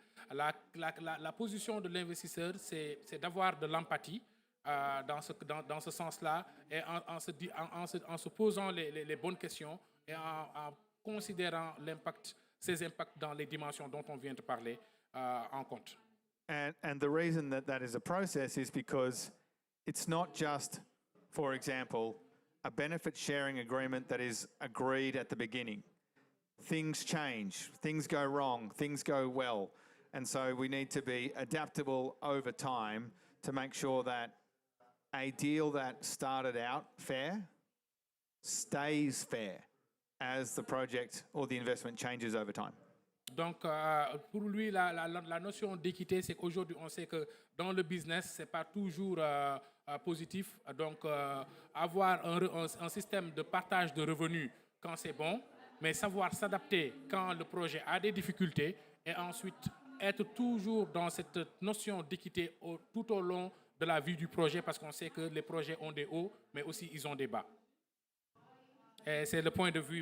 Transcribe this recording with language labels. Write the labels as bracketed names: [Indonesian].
[French] La position de l'investisseur, c'est d'avoir de l'empathie dans ce sens-là et en se posant les bonnes questions et en considérant ces impacts dans les dimensions dont on vient de parler en compte. [English] And the reason that is a process is because it's not just, for example, a benefit sharing agreement that is agreed at the beginning. Things change, things go wrong, things go well. And so we need to be adaptable over time to make sure that a deal that started out fair stays fair as the project or the investment changes over time. [French] Donc, pour lui, la notion d'équité, c'est qu'aujourd'hui, on sait que dans le business, ce n'est pas toujours positif. Donc, avoir un système de partage de revenus quand c'est bon, mais savoir s'adapter quand le projet a des difficultés et ensuite être toujours dans cette notion d'équité tout au long de la vie du projet parce qu'on sait que les projets ont des hauts, mais aussi ils ont des bas. Et c'est le point de vue.